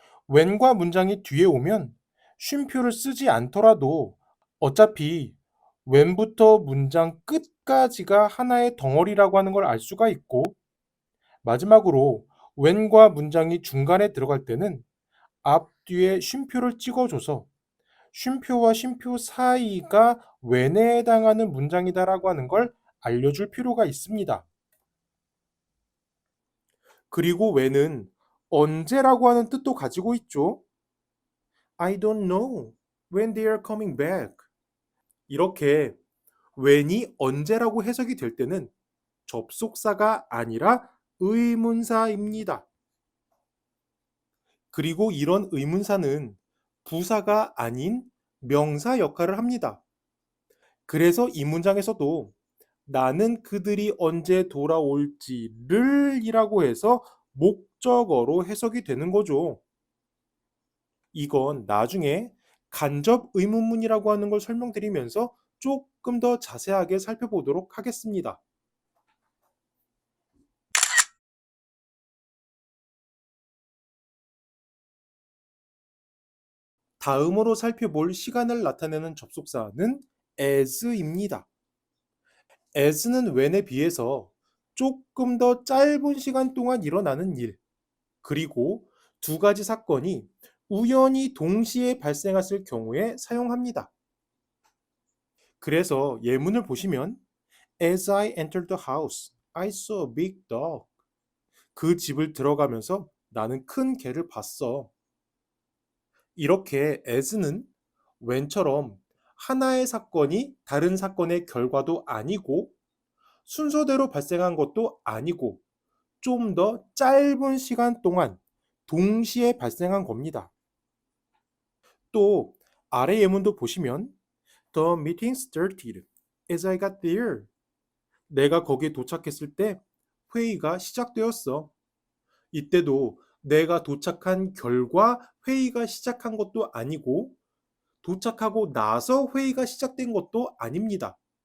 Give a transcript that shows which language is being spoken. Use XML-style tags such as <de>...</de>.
<ko>when과 문장이 뒤에 오면 쉼표를 쓰지 않더라도 어차피 when부터 문장 끝까지가 하나의 덩어리라고 하는 걸 알 수가 있고 마지막으로 when과 문장이 중간에 들어갈 때는 앞뒤에 쉼표를 찍어줘서 쉼표와 쉼표 사이가 when에 해당하는 문장이다라고 하는 걸 알려줄 필요가 있습니다. 그리고 when은 언제라고 하는 뜻도 가지고 있죠.</ko> <en>I don't know when they are coming back.</en> <ko>이렇게 when이 언제라고 해석이 될 때는 접속사가 아니라 의문사입니다. 그리고 이런 의문사는 부사가 아닌 명사 역할을 합니다. 그래서 이 문장에서도 나는 그들이 언제 돌아올지를 이라고 해서 목적어로 해석이 되는 거죠. 이건 나중에 간접 의문문이라고 하는 걸 설명드리면서 조금 더 자세하게 살펴보도록 하겠습니다. 다음으로 살펴볼 시간을 나타내는 접속사는 as입니다. as는 when에 비해서 조금 더 짧은 시간 동안 일어나는 일, 그리고 두 가지 사건이 우연히 동시에 발생했을 경우에 사용합니다. 그래서 예문을 보시면</ko> <en>As I entered the house, I saw a big dog.</en> <ko>그 집을 들어가면서 나는 큰 개를 봤어. 이렇게 as는 when처럼 하나의 사건이 다른 사건의 결과도 아니고 순서대로 발생한 것도 아니고 좀 더 짧은 시간 동안 동시에 발생한 겁니다. 또 아래 예문도 보시면</ko> <en>The meeting started as I got there.</en> <ko>내가 거기에 도착했을 때 회의가 시작되었어. 이때도 내가 도착한 결과 회의가 시작한 것도 아니고 도착하고 나서 회의가 시작된 것도 아닙니다.</ko>